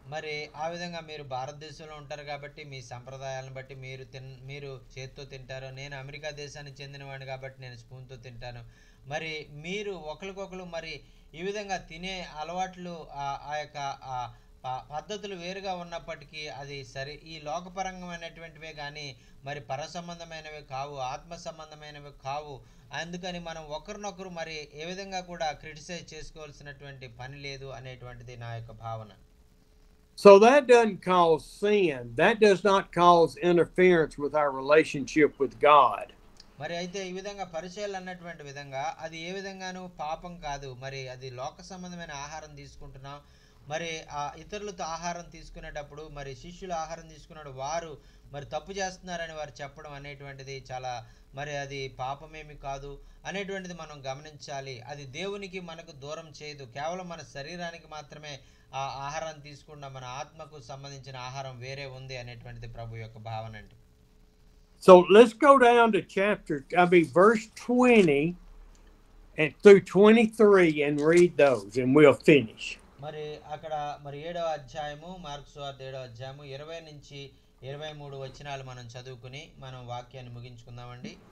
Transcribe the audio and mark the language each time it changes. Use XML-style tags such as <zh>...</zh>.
<te>మరి ఆ విధంగా మీరు భారతదేశంలో ఉంటారు కాబట్టి మీ సంప్రదాయాలను బట్టి మీరు చేత్తో తింటారు. నేను అమెరికా దేశానికి చెందినవాడిని కాబట్టి నేను స్పూన్తో తింటాను. మరి మీరు ఒకరికొకరు మరి ఈ విధంగా తినే అలవాట్లు ఆ యొక్క పద్ధతులు వేరుగా ఉన్నప్పటికీ అది ఈ లోకపరంగమైనటువంటివే కానీ మరి పరసంబంధమైనవి కావు, ఆత్మ సంబంధమైనవి కావు. అందుకని మనం ఒకరినొకరు మరి ఏ విధంగా కూడా క్రిటిసైజ్ చేసుకోవాల్సినటువంటి పని లేదు అనేటువంటిది నా యొక్క భావన.</te> <en>So that doesn't cause sin. That does not cause interference with our relationship with God.</en> <te>మరి అయితే ఈ విధంగా పరిచయాలు అన్నటువంటి విధంగా అది ఏ విధంగానూ పాపం కాదు. మరి అది లోక సంబంధమైన ఆహారం తీసుకుంటున్నాం. మరి ఇతరులతో ఆహారం తీసుకునేటప్పుడు మరి శిష్యులు ఆహారం తీసుకున్నప్పుడు వారు మరి తప్పు చేస్తున్నారని వారు చెప్పడం అనేటువంటిది చాలా మరి అది పాపమేమి కాదు అనేటువంటిది మనం గమనించాలి. అది దేవునికి మనకు దూరం చేయదు. కేవలం మన శరీరానికి మాత్రమే ఆ ఆహారాన్ని తీసుకున్న మన ఆత్మకు సంబంధించిన ఆహారం వేరే ఉంది అనేటువంటిది ప్రభు యొక్క భావన అండి.</te> <en>So let's go down to verse 20 and through 23 and read those and we'll finish.</en> <te>మరి అక్కడ మరి 7వ అధ్యాయము మార్కు సువార్త 7వ అధ్యాయము 20 నుంచి 23 వచనాలు మనం చదువుకుని మనం వాక్యాన్ని ముగించుకుందామండి.</te>